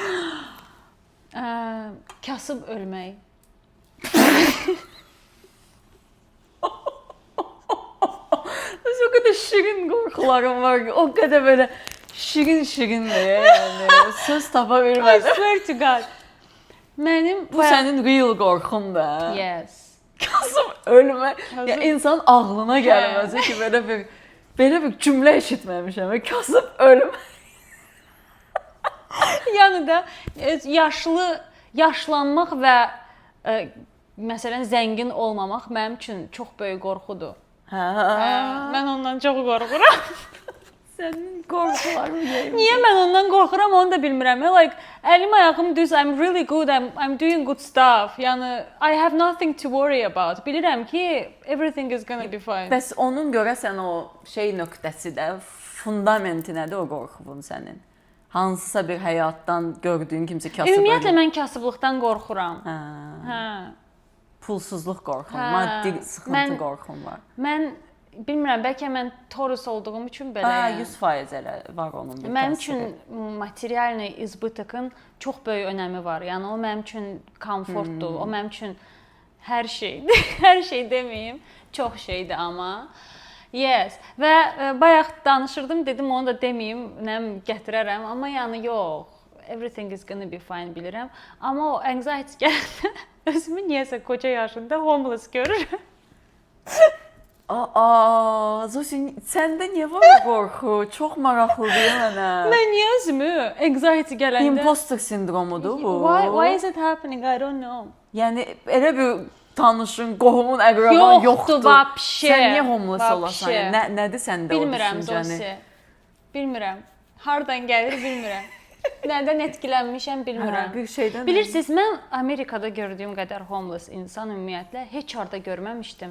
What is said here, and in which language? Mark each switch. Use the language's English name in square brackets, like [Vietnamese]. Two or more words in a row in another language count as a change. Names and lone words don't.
[Azerbaijani] Kasıb ölmək. O qədər şirin qorxularım var ki, o qədər belə şirin-şirindir. Yəni söz tapa bilmədim. [English] I swear to God. [Azerbaijani] Mənim Bu sənin real qorxundur. [English] Yes. [Azerbaijani] Kasıb ölmək. Ya insan ağlına gəlməz ki, belə bir cümlə eşitməmişəm. Kasıb ölmək. Yəni da yaşlanmaq və məsələn zəngin olmamaq mənim üçün çox böyük qorxudur. Mən ondan çox qorxuram. Sənin qorxuların deyil. Niyə mən ondan qorxuram, onu da bilmirəm. Like əlim ayağım düz, [English] I'm really good, I'm doing good stuff. Yəni I have nothing to worry about. [Azerbaijani] Bilirəm ki, [English] everything is gonna be fine. [Azerbaijani] Bəs onun görəsən o şey nöqtəsi də, fundamenti nədir o qorxunun sənin? Hansısa bir həyatdan gördüyün kimsə kasıb ölür. Ümumiyyətlə mən kasıblıqdan qorxuram. Pulsuzluq qorxun, maddi sıxıntı qorxun var. Mən bilmirəm, bəlkə mən Taurus olduğum üçün belə. 100% elə var onun bir təsiri. Mənim üçün [Russian] материальный избытокın [Azerbaijani] çox böyük önəmi var. Yəni o mənim üçün komfortdur. O mənim üçün hər şeydir. Hər şey deməyim, çox şeydir amma. [English] Yes. [Azerbaijani] Və bayaq danışırdım, dedim onu da deməyim, nəm gətirərəm, amma yəni yox. [English] Everything is gonna be fine bilirəm. [Azerbaijani] Amma o anxiety gələndə özümü niyəsə qoca yaşında homeless görürəm. Zosin, səndə niyə var qorxu? Çox maraqlıdır mənə. Mən niyə özümü anxiety gələndə... Imposter sindromudur bu. [English] Why is it happening? I don't know. [Azerbaijani] Yəni elə bir tanışın, qohumun, əqraban yoxdur. Vapşe. Sən niyə homeless olasan? Nədir səndə o düşüncəni? Bilmirəm, Zosi. Bilmirəm. Hardan gəlir bilmirəm. Nədən etkilənmişəm bilmirəm. Bir şeydən. Bilirsiniz, mən Amerikada gördüyüm qədər homeless insan ümumiyyətlə heç harda görməmişdim.